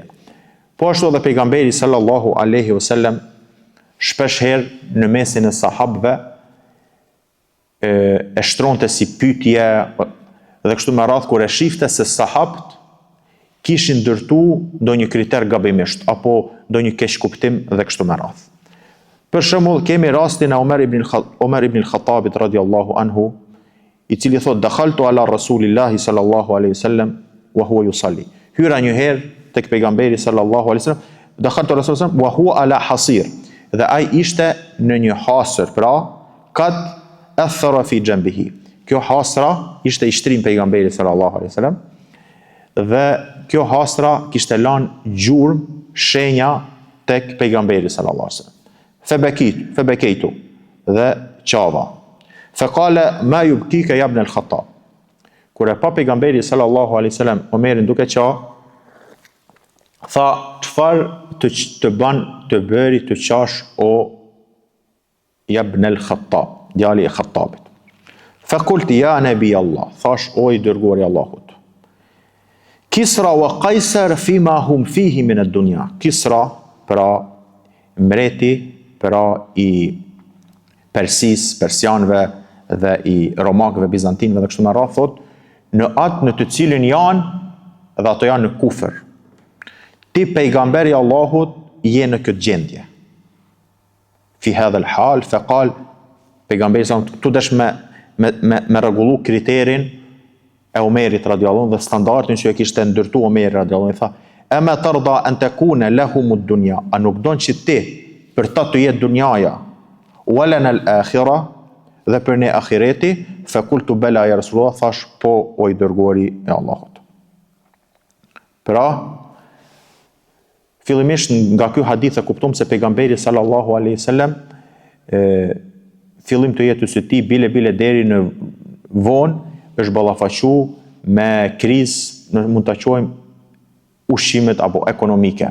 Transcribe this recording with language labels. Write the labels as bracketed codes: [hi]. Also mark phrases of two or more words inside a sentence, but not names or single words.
[sq] Po ashtu edhe pejgamberi [ar] صلى الله عليه وسلم [sq] shpesh herë në mesin e sahabëve e shtronte si pyetje dhe kështu me radhë kur e shifte se sahabët kishin ndërtu ndonjë kriter gabimisht apo ndonjë keq kuptim dhe kështu me radhë. Për shembull kemi rastin e Omer ibn al-Khattabit [ar] رضي الله عنه, [sq] i cili thot [ar] دخلت على رسول الله صلى الله عليه وسلم وهو يصلي. [sq] Hyra një herë tek pejgamberi [ar] صلى الله عليه وسلم, دخلت على رسول الله وهو على حصير. [sq] Dhe ai ishte në një hasër, pra [ar] قد أثر في جنبه. [sq] Kjo hasra ishte i shtrim pejgamberi [ar] صلى الله عليه وسلم [sq] dhe kjo hasra kishte lënë gjurmë, shenja tek pejgamberi [ar] صلى الله عليه وسلم. [sq] Febekejtu dhe qava. [ar] فقال ما يبكيك يا ابن الخطاب. [sq] Kur e pa pejgamberi [ar] صلى الله عليه وسلم [sq] Omerin duke qa, tha çfarë të ban të bëri të qash o ibn al-Khattab, djali i Khattabit. [ar] فقلت يا نبي الله, [sq] thash o i dërguari i Allahut. [ar] كسرى وقيصر فيما هم فيه من الدنيا. [sq] Kisra pra mbreti pra i Persis, persianëve dhe i romakëve, bizantinëve dhe kështu me radhë, thot në atë në të cilin janë dhe ato janë në kufër. Ti pejgamberi Allahut je në këtë gjendje. [ar] في هذا الحال فقال [sq] pejgamberi sa tu dash me rregullu kriterin e Omerit radhiyallahu dhe standardin që e kishte ndërtu Omeri radhiyallahu, i tha [ar] أما ترضى أن تكون لهم الدنيا, [sq] a nuk don që ti për ta të jetë dunjaja, [ar] ولنا الآخرة [sq] dhe për ne akhireti, [ar] فقلت بلى يا رسول الله, [sq] thash po o i dërguari e Allahut. Pra, fillimisht nga ky hadith e kuptojmë se pejgamberi [ar] صلى الله عليه وسلم [sq] fillim të jetës së tij bile deri në vonë është ballafaqu me krizë, mund ta quajmë ushqimet apo ekonomike.